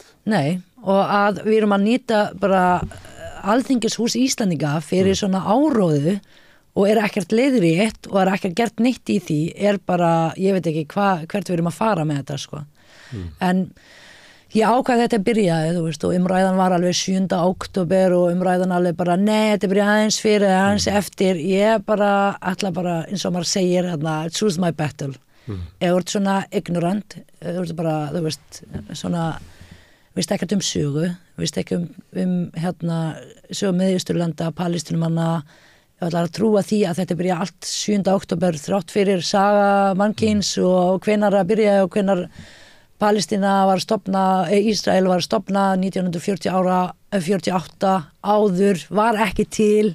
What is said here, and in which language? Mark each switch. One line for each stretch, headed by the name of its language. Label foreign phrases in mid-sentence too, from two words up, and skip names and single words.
Icelandic: Nei, og að við erum að nýta bara Alþingishús Íslendinga fyrir svona áróðu og ekkert leiðrétt og ekkert gert neitt í því, bara, ég veit ekki hvert við erum að fara með þetta, sko. En ég ákvað þetta byrjaði, þú veist, og umræðan var alveg 7. október og umræðan alveg bara, nei, þetta byrjaði aðeins fyrir, aðeins eftir, ég bara, ætla bara, eins og maður segir,
English: choose my battle.
Icelandic: Ef þú ert svona ignorant, þú ert bara, þú veist, svona, veist ekkert sögu, veist ekki sögu Miðausturlanda, Palestínumanna, ég ætla að trúa því að þetta byrja allt 7. október, þrátt fyrir saga mannkyns og hvenær að byrja og hvenær Palestína var stofnað, Ísrael var stofnað 1948 áður, var ekki til.